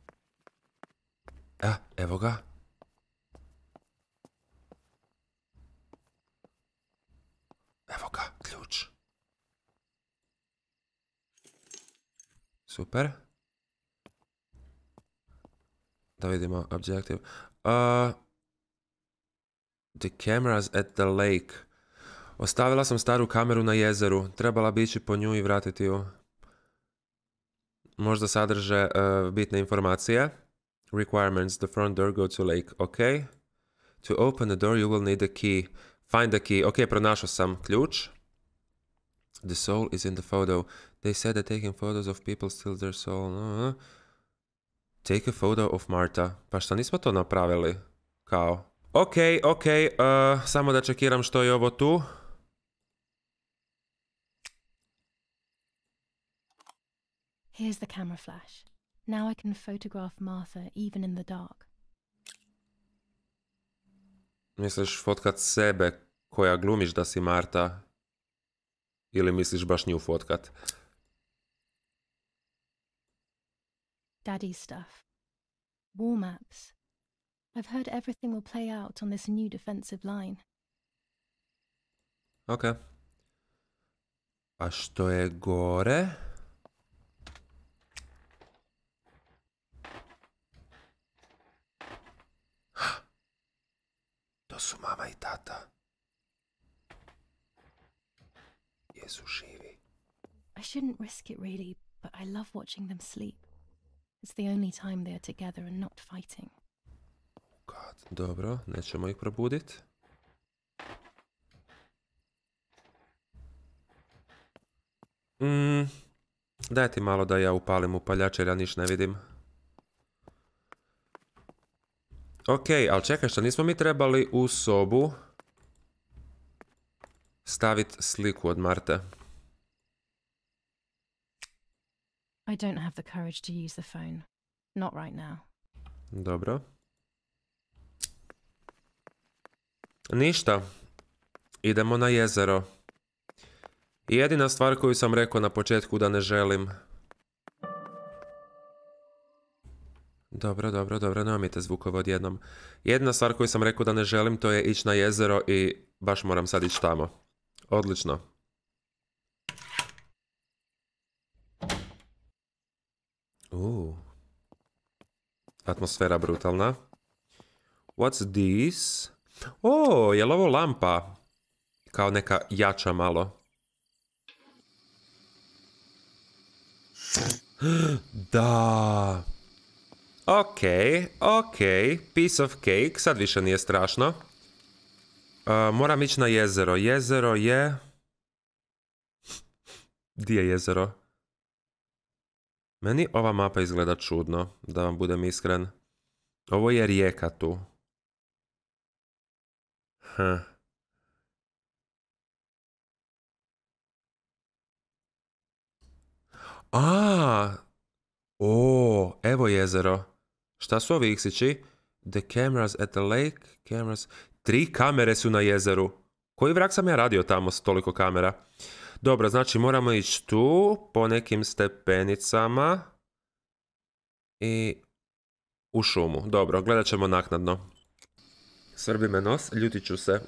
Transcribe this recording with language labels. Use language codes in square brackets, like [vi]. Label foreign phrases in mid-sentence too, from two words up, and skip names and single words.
[hr] Evo ga. Evo ga, ključ. Super. Da vidimo objective. [en] The cameras at the lake. [hr] Ostavila sam staru kameru na jezeru. Trebala bi ići po nju i vratiti ju. Možda sadrže bitne informacije. [en] Requirements. The front door go to lake. Ok. To open the door you will need a key. Find the key. [hr] Ok, pronašao sam ključ. [en] The soul is in the photo. They said that taking photos of people steals their soul. Take a photo of Martha. [hr] Pa što nismo to napravili? Kao. Ok. Samo da čekiram što je ovo tu. [en] Here's the camera flash. Now I can photograph Martha even in the dark. [hr] Misliš fotkat sebe koja glumiš da si Marta? Ili misliš baš nju fotkat? [en] Daddy's stuff. War maps. I've heard everything will play out on this new defensive line. [hr] Ok. A što je gore? To su mama i tata. Jesu živi. [en] I shouldn't risk it really, but I love watching them sleep. It's the only time they are together and not fighting. God, [hr] dobro, nećemo ih probudit. Daj ti malo da ja upalim upaljač jer ja niš ne vidim. Ok, ali čekaj, što nismo mi trebali u sobu staviti sliku od Marte? [en] I don't have the courage to use the phone. Not right now. [hr] Dobro. Ništa. Idemo na jezero. I jedina stvar koju sam rekao na početku da ne želim. Dobro, nemojte zvukove odjednom. Jedina stvar koju sam rekao da ne želim to je ići na jezero i baš moram sad ići tamo. Odlično. Atmosfera brutalna. [en] What's this? [hr] Je li ovo lampa? Kao neka jača malo. Da. [en] Ok. Piece of cake. [hr] Sad više nije strašno. Moram ići na jezero. Jezero je... Di je jezero? Meni ova mapa izgleda čudno, da vam budem iskren. Ovo je rijeka tu. Evo jezero. Šta su ovi iksići? [en] The cameras at the lake. Cameras. [hr] 3 kamere su na jezeru. Koji vrak sam ja radio tamo s toliko kamera? Dobro, znači moramo ići tu po nekim stepenicama i u šumu. Dobro, gledat ćemo naknadno. Svrbi me nos, ljutit ću se.